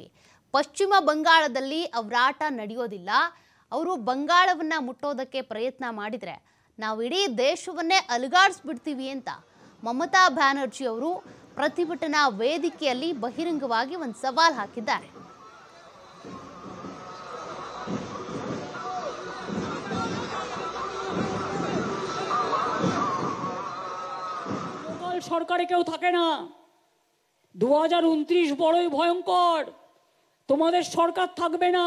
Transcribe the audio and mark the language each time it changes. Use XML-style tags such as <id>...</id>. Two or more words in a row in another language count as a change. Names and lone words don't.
<kn>ಪಶ್ಚಿಮ ಬಂಗಾಳದಲ್ಲಿ ಅವರ ಆಟ ನಡೆಯೋದಿಲ್ಲ. ಅವರು ಬಂಗಾಳವನ್ನ ಮುಟ್ಟೋದಕ್ಕೆ ಪ್ರಯತ್ನ ಮಾಡಿದರೆ ನಾವು ಇಡೀ ದೇಶವನ್ನೇ ಅಲುಗಾಡಿಸ್ಬಿಡ್ತೀವಿ ಅಂತ ಮಮತಾ ಬ್ಯಾನರ್ಜಿ ಅವರು ಪ್ರತಿಭಟನಾ ವೇದಿಕೆಯಲ್ಲಿ ಬಹಿರಂಗವಾಗಿ ಒಂದು ಸವಾಲ್ ಹಾಕಿದ್ದಾರೆ.</kn> <bn>সরকারে কেউ থাকে না। 2029 বড়ই ভয়ঙ্কর। তোমাদের সরকার থাকবে না।</bn>